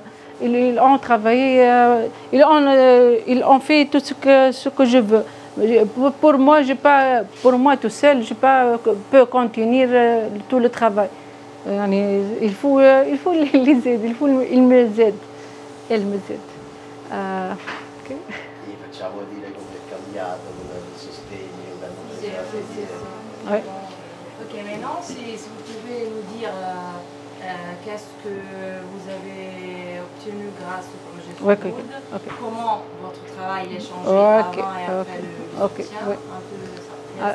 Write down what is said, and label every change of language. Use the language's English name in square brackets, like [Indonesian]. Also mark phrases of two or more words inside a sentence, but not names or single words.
[French] Ils ont travaillé, ils ont fait tout ce que je veux. Pour moi tout seul, je peux continuer tout le travail. Il faut les aider, ils me aident. Elles me aident. [Italian] Gli facciamo dire come è cambiato, il sostegno, [French] Oui. Ok, maintenant, si vous pouvez nous dire qu'est-ce que vous avez obtenu grâce au projet Food, comment votre travail a changé avant et après le soutien, un peu de ça.